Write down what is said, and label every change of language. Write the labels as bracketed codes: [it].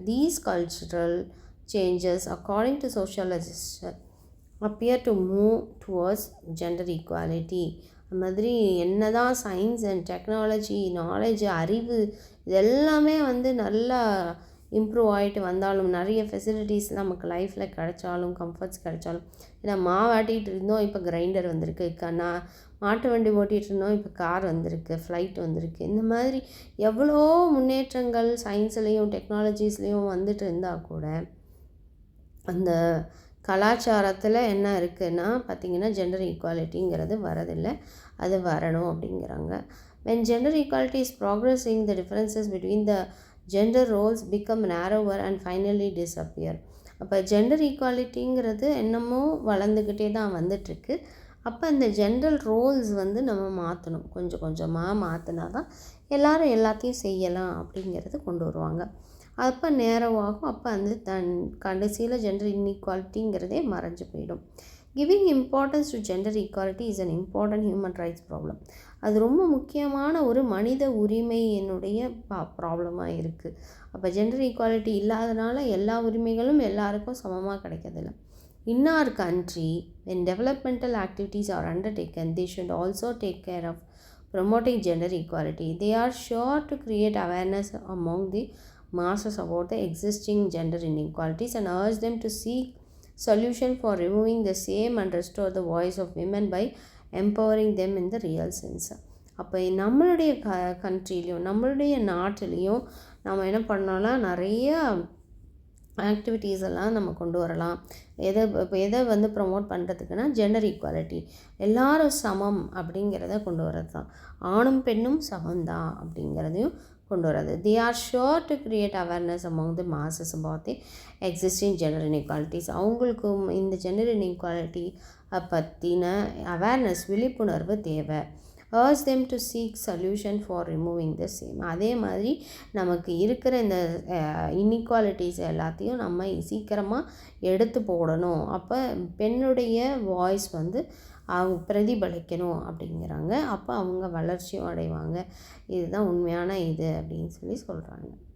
[en] These cultural changes, according to sociologists, appear to move towards gender equality. [ta] அது மாதிரி என்ன தான் சயின்ஸ் அண்ட் டெக்னாலஜி, நாலேஜ், அறிவு இதெல்லாமே வந்து நல்லா இம்ப்ரூவ் ஆகிட்டு வந்தாலும், நிறைய ஃபெசிலிட்டிஸ் நமக்கு லைஃப்பில் கிடைச்சாலும், கம்ஃபர்ட்ஸ் கிடைச்சாலும், ஏன்னா மாவாட்டிகிட்டு இருந்தோம் இப்போ கிரைண்டர் வந்திருக்கு, மாட்டு வண்டி ஓட்டிகிட்டு இருந்தோம் இப்போ கார் வந்திருக்கு, ஃப்ளைட் வந்திருக்கு. இந்த மாதிரி எவ்வளோ முன்னேற்றங்கள் சயின்ஸ்லேயும் டெக்னாலஜிஸ்லேயும் வந்துட்டு இருந்தால் கூட அந்த கலாச்சாரத்தில் என்ன இருக்குதுன்னா பார்த்திங்கன்னா ஜெண்டர் ஈக்குவாலிட்டிங்கிறது வரதில்லை. அது வரணும் அப்படிங்கிறாங்க. [en] when gender equality is progressing, the differences between the gender roles become narrower and finally disappear. [ta] அப்போ ஜெண்டர் ஈக்குவாலிட்டிங்கிறது என்னமோ வளர்ந்துக்கிட்டே தான் வந்துட்டுருக்கு. அப்போ அந்த ஜெண்டர் ரோல்ஸ் வந்து நம்ம மாற்றணும், கொஞ்சம் கொஞ்சமாக மாற்றினா தான் எல்லோரும் எல்லாத்தையும் செய்யலாம் அப்படிங்கிறது கொண்டு வருவாங்க. அப்போ நேரமாகும். அப்போ அந்த கடைசியில் ஜெண்டர் இன்இக்வாலிட்டிங்கிறதே மறைஞ்சு போயிடும். [en] Giving importance to gender equality is an important human rights problem. [ta] அது ரொம்ப முக்கியமான ஒரு மனித உரிமையினுடைய ப்ராப்ளமாக இருக்குது. அப்போ ஜெண்டர் ஈக்குவாலிட்டி இல்லாதனால எல்லா உரிமைகளும் எல்லாருக்கும் சமமாக கிடைக்கிறதில்ல. [en] In our country, when developmental activities are undertaken, they should also take care of promoting gender equality. They are sure to create awareness among the masses about the existing gender inequalities and urge them to seek solution for removing the same and restore the voice of women by empowering them in the real sense. [ta] அப்போ நம்மளுடைய கண்ட்ரிலையும் நம்மளுடைய நாட்டிலையும் நம்ம என்ன பண்ணோம்னா நிறைய activities எல்லாம் நம்ம கொண்டு வரலாம். எதை வந்து ப்ரொமோட் பண்ணுறதுக்குன்னா ஜெண்டர் ஈக்குவாலிட்டி, எல்லாரும் சமம் அப்படிங்கிறத கொண்டு வரது தான். ஆணும் பெண்ணும் சமம்தான் அப்படிங்கிறதையும் கொண்டு வர்றது. [en] They are sure to create awareness among the masses about the existing gender inequalities. [ta] அவங்களுக்கும் இந்த ஜெண்டர் இன்இக்வாலிட்டி பற்றின அவேர்னஸ், விழிப்புணர்வு தேவை. [en] urge them to seek solution for removing the same. [ta] அதே மாதிரி நமக்கு இருக்கிற இந்த இன்இக்வாலிட்டிஸ் எல்லாத்தையும் நம்ம சீக்கிரமாக எடுத்து போடணும். அப்போ பெண்ணுடைய வாய்ஸ் வந்து அவங்க பிரதிபலிக்கணும் அப்படிங்கிறாங்க. அப்போ அவங்க வளர்ச்சியும் அடைவாங்க. இதுதான் உண்மையான இது அப்படின்னு சொல்கிறாங்க.